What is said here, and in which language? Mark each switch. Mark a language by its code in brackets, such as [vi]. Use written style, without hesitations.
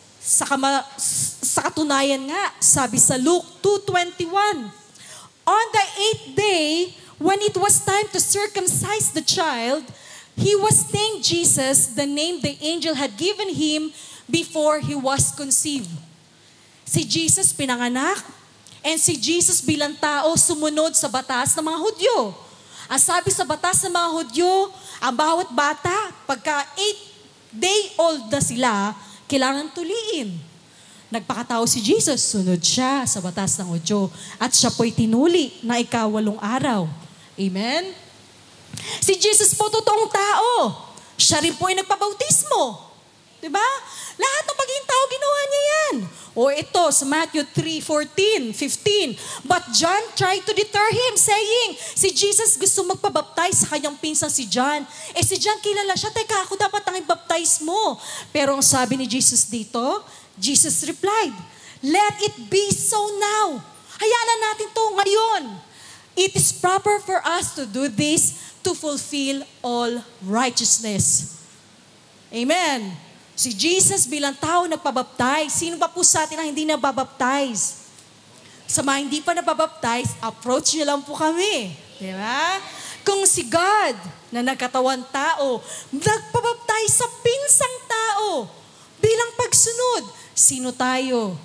[tl] Sa katunayan nga, sabi sa [en] Luke 2:21, on the 8th day, when it was time to circumcise the child, he was named Jesus, the name the angel had given him before he was conceived. [tl] Si Jesus pinanganak, and si Jesus bilang tao sumunod sa batas ng mga Hudyo. Ang sabi sa batas ng mga Hudyo, ang bawat bata, pagka 8-day-old na sila, kailangan tuliin. Nagpakatao si Jesus, sunod siya sa batas ng Hudyo. At siya po'y tinuli na ika-8 araw. Amen? Si Jesus po totoong tao. Siya rin po ay nagpabautismo. Diba? Lahat ng pagiging tao, ginawa niya yan. O ito, sa Matthew 3:14, 15. [en] But John tried to deter him, saying, [tl] si Jesus gusto magpabaptize sa kanyang pinsang si John. Si John kilala siya, teka, ako dapat ang i-baptize mo. Pero ang sabi ni Jesus dito, [en] Jesus replied, let it be so now. [tl] Hayaan na natin to ngayon. [en] It is proper for us to do this to fulfill all righteousness. [tl] Amen. Si Jesus bilang tao nagpabaptize. Sino ba po sa atin ang hindi nababaptize? Sa mga hindi pa nababaptize, approach niyo lang po kami. Di ba? Kung si God na nagkatawan tao, nagpabaptize sa pinsang tao bilang pagsunod, sino tayo?